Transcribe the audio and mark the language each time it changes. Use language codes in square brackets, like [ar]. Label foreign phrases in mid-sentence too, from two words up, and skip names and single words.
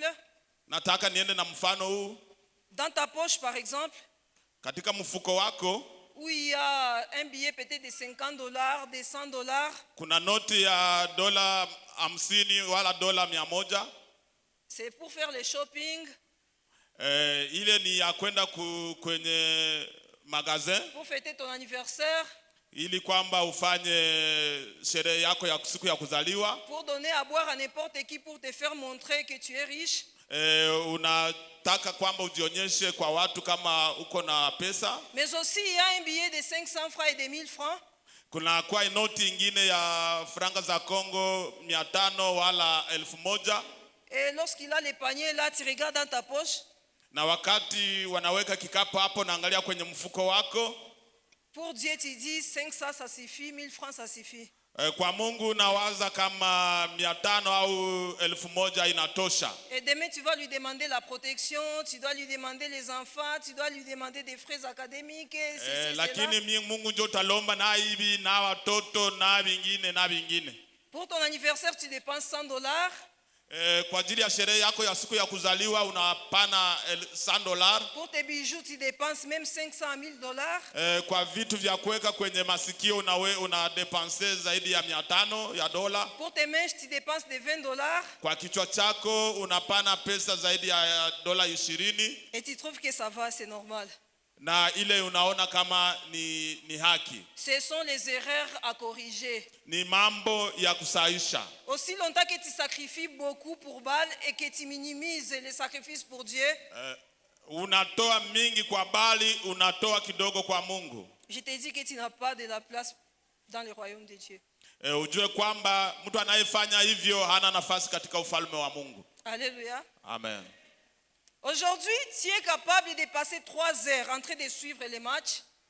[sw] Nataka niende na mfano huu. [fr] Dans ta poche par exemple, [sw] katika mfuko wako, [fr] où il y a un billet peut-être de $50, de $100. [sw] Kuna noti ya $50 wala $100. [fr] C'est pour faire le shopping. [sw] Ile ni ya kwenda kwenye magasin. [fr] Pour fêter ton anniversaire. [sw] Ili kwamba ufanye sherehe yako ya siku ya kuzaliwa. [fr] Pour donner à boire à n'importe qui pour te faire montrer que tu es riche. [sw] Unataka kwamba ujionyeshe kwa watu kama uko na pesa. [fr] Mais aussi il y a un billet de 500 francs et de 1000 francs. [sw] Kuna kwa noti ingine ya franga za Kongo 500 wala 1000. [fr] Et lorsqu'il a les paniers là, tu regardes dans ta poche. [sw] Na wakati wanaweka kikapu hapo, naangalia kwenye mfuko wako. [fr] Pour Dieu tu dis 500 ça suffit, 1000 francs ça suffit. [sw] Kwa Mungu nawaza kama 500 au 1000 inatosha. [fr] Et demain tu vas lui demander la protection, tu dois lui demander les enfants, tu dois lui demander des frais académiques. [sw] Lakini Mungu ndio utalomba na hivi na watoto na vingine. [fr] Pour ton anniversaire tu dépenses $100. [sw] Kwa ajili ya sherehe yako ya siku ya kuzaliwa unapana $100. [fr] Pour tes bijoux tu dépenses même $500 à $1000. [sw] Kwa vitu vya kuweka kwenye masikio una dépenser zaidi ya $500. [fr] Pour tes mèches tu dépenses de $20. [sw] Kwa kichwa chako unapana pesa zaidi ya $20. [fr] Et tu trouves que ça va, c'est normal. [sw] Na ile unaona kama ni haki. [fr] Ce sont les erreurs à corriger. [sw] Ni mambo ya kusaisha. [fr] Aussi longtemps que tu sacrifies beaucoup pour Baal et que tu minimises les sacrifices pour Dieu. [sw] Unatoa mingi kwa Baali, unatoa kidogo kwa Mungu. [fr] Je te dis que tu n'as pas de la place dans le royaume de Dieu. [sw] Ujue kwamba mtu anayefanya hivyo hana nafasi katika ufalme wa Mungu. [fr] Alléluia. Amen. Aujourd'hui, tu es capable de passer 3 heures en train de suivre les matchs.